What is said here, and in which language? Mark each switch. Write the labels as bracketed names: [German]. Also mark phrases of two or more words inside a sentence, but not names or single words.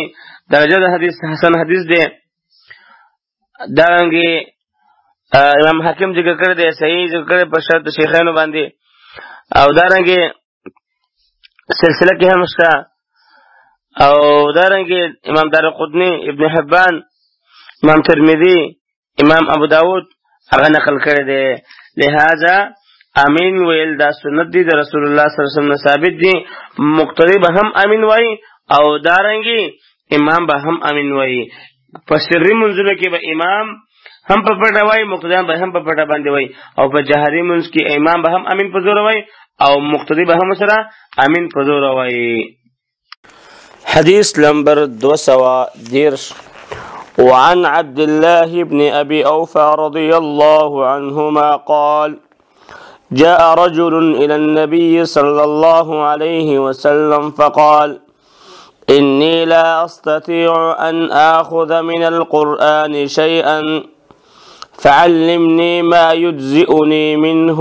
[Pashto] درجه د حدیث حسن حدیث دی. دارنګه امام حاکم ذکر کړی دی، صحیح ذکر کړی په شرط شیخانو باندې، او دارنګه سلسله کې هم شته، او دارنګه امام دارقطنی، ابن حبان، امام ترمذی، امام ابو داود هغه نقل کړی دی. لہذا امین ویل دا سنت دی د رسول الله [Arabic] صلی الله علیه وسلم [Pashto] ثابت دی. مقتدی به هم امین وایي او دارنګه امام به هم امین وایي. په سری منځونو کې به امام هم په پټه وایي، مقتدیان به هم په پټه باندې وایي، او په جهري منځ کې امام به هم امین په زور وایي او مقتدی به هم سره امین په زور وایي. حدیث نمبر [Arabic] 210 وعن عبد الله بن ابي اوفى رضي الله عنهما قال جاء رجل إلى النبي صلى الله عليه وسلم فقال إني لا أستطيع أن آخذ من القرآن شيئا فعلمني ما يجزئني منه.